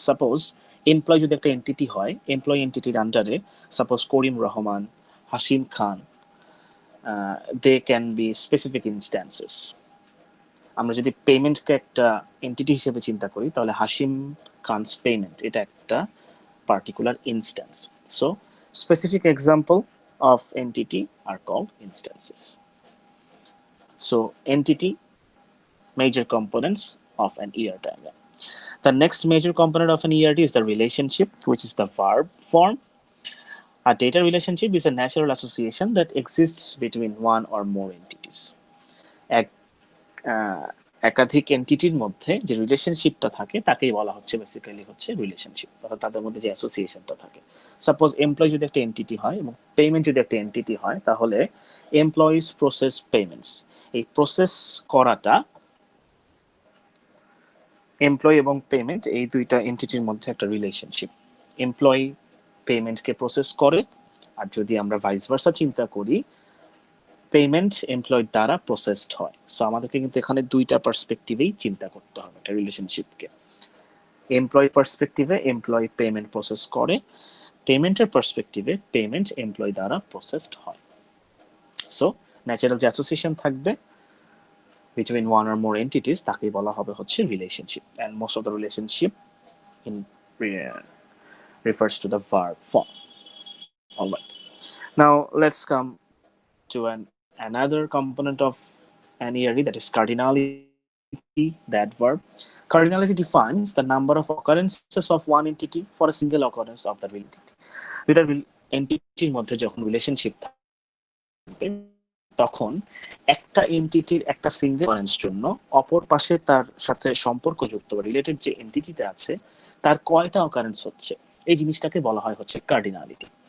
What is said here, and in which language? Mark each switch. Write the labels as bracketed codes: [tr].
[bn] Suppose employ যদি একটা entity হয়, এমপ্লয় এন্টিটির আন্ডারে suppose Karim Rahman, Hashim Khan, [en] They can be specific instances. [bn] আমরা যদি পেমেন্টকে একটা এন্টিটি হিসেবে চিন্তা করি তাহলে হাশিম খানস পেমেন্ট এটা একটা [en] particular instance. So, specific example of entity are called instances. So, entity, major components of an ER diagram. The next major component of an ERD is the relationship, which is the verb form. A data relationship is a natural association that exists between one or more entities. [bn] একাধিক এন্টিটির মধ্যে যে রিলেশনশিপটা থাকে তাকেই বলা হচ্ছে basically হচ্ছে relationship, অর্থাৎ তাদের মধ্যে যে অ্যাসোসিয়েশনটা থাকে। সাপোজ এমপ্লয় যদি একটা এন্টিটি হয় এবং পেমেন্ট যদি একটা এন্টিটি হয়, তাহলে [en] employees process payments, [bn] এই প্রসেস করাটা এমপ্লয় এবং পেমেন্ট এই দুইটা এন্টিটির মধ্যে একটা রিলেশনশিপ। এমপ্লয়ি পেমেন্টকে প্রসেস করে, আর যদি আমরা ভাইস ভার্সা চিন্তা করি, পেমেন্ট এমপ্লয়েড দ্বারা প্রসেসড হয়। সো আমাদেরকে কিন্তু এখানে দুইটা পার্সপেক্টিভেই চিন্তা করতে হবে একটা রিলেশনশিপকে। এমপ্লয় পার্সপেক্টিভে এমপ্লয় পেমেন্ট প্রসেস করে, পেমেন্টের পার্সপেক্টিভে পেমেন্ট এমপ্লয় দ্বারা প্রসেসড হয়। সো ন্যাচারাল যে অ্যাসোসিয়েশন থাকবে [en] between one or more entities [bn] তাকেই বলা হবে হচ্ছে relationship, [en] and most of the relationship in refers to the verb form. All right, now let's come to another component of an ERD, that is cardinality, that verb. Cardinality defines the number of occurrences of one entity for a single occurrence of that entity. [bn] দুইটা এন্টিটির মধ্যে যখন relationship থাকবে তখন একটা এন্টিটির একটা single occurrence জন্য অপর পাশে তার সাথে সম্পর্কযুক্ত বা রিলেটেড যে এন্টিটিটা আছে তার কয়টা অকারেন্স হচ্ছে, এই জিনিসটাকে বলা হয় হচ্ছে কার্ডিনালিটি।